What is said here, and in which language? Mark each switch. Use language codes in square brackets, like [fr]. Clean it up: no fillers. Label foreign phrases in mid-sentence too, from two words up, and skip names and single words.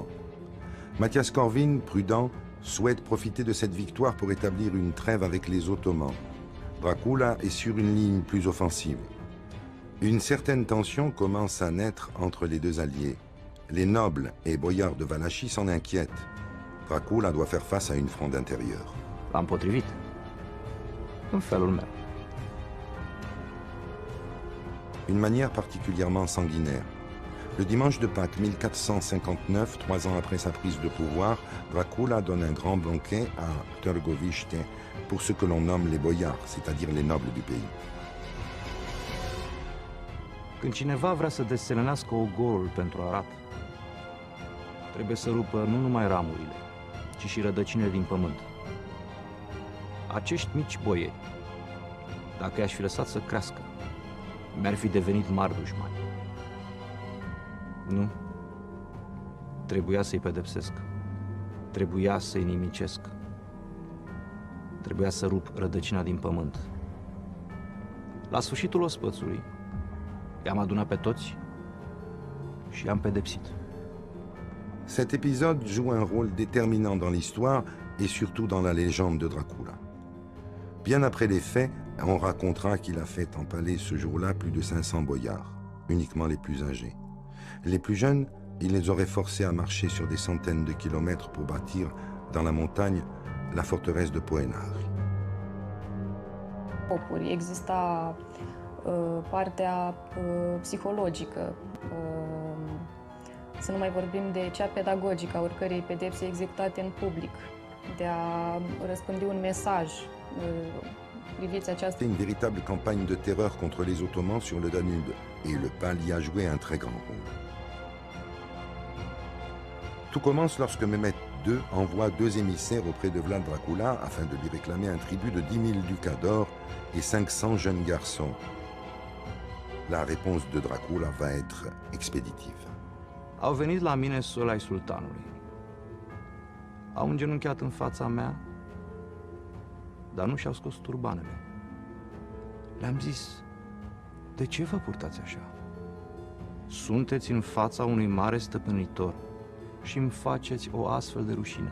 [fr] Mathias Corvin, prudent, souhaite profiter de cette victoire pour établir une trêve avec les Ottomans. Dracula est sur une ligne plus offensive. Une certaine tension commence à naître entre les 2 alliés. Les nobles et boiards de Valachie s'en inquiètent. Dracula doit faire face à une fronde intérieure. [ro] L-am potrivit. În felul meu. [fr] Une manière particulièrement sanguinaire. Le dimanche de Pâques 1459, 3 ans après sa prise de pouvoir, Dracula donne un grand banquet à Târgoviște pour ce que l'on nomme les boiards, c'est-à-dire les nobles du pays. [ro] Când cineva vrea să deselenească ogorul pentru arat, trebuie să rupă nu numai ramurile, ci și rădăcinile din pământ. Acești mici boieri, dacă i-aș fi lăsat să crească, mi-ar fi devenit mari dușmani. Nu. Trebuia să-i pedepsesc. Trebuia să-i nimicesc. Trebuia să rup rădăcina din pământ. La sfârșitul ospățului, i-am adunat pe toți și i-am pedepsit. [fr] Cet épisode joue un rôle déterminant dans l'histoire et surtout dans la légende de Dracula. Bien après les faits, on racontera qu'il a fait empaler ce jour-là plus de 500 boiards, uniquement les plus âgés. Les plus jeunes, il les aurait forcés à marcher sur des centaines de kilomètres pour bâtir, dans la montagne, la forteresse de Poenari. [ro] Exista partea psihologică, să nu mai vorbim de cea pedagogică a oricărei pedepse executate în public, de a răspândi un mesaj. Priviți această... [fr] Une véritable campagne de terreur contre les Ottomans sur le Danube, et le PAL y a joué un très grand rôle. Tout commence lorsque Mehmed II envoie 2 émissaires auprès de Vlad Dracula afin de lui réclamer un tribut de 10 000 ducats d'or et 500 jeunes garçons. La réponse de Dracula va être expéditive. [ro] Au venit la mine soli ai sultanului. Au îngenunchiat în fața mea, dar nu și-au scos turbanele. Le-am zis, de ce vă purtați așa? Sunteți în fața unui mare stăpânitor și îmi faceți o astfel de rușine.